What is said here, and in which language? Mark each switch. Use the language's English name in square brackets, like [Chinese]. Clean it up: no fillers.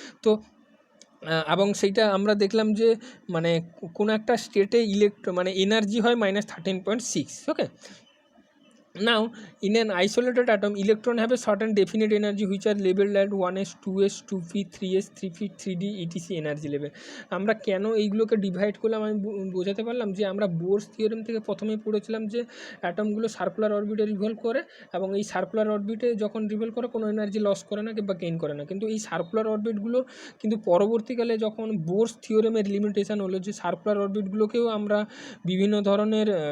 [Bangla] তো এবং সেইটা আমরা দেখলাম যে মানে কোনো একটা স্টেটে মানে এনার্জি হয় -13.6, ওকে। [English] Now, in an isolated atom, electron have a certain definite energy which are labeled at 1s, 2s, 2p, 3s, 3p, 3d, etc. [Bangla] Energy level. আমরা কেন এইগুলোকে ডিভাইড করলাম আমি বোঝাতে পারলাম যে আমরা বোর্স থিওরেম থেকে প্রথমেই পড়েছিলাম যে অ্যাটমগুলো সার্কুলার অরবিটে রিভলভ করে, এবং এই সার্কুলার অরবিটে যখন রিভলভ করে কোনো এনার্জি লস করে না কিংবা গেইন করে না, কিন্তু এই সার্কুলার অরবিটগুলো কিন্তু পরবর্তীকালে যখন বোর্স থিওরেমের লিমিটেশান হলো যে সার্কুলার অরবিটগুলোকেও আমরা বিভিন্ন ধরনের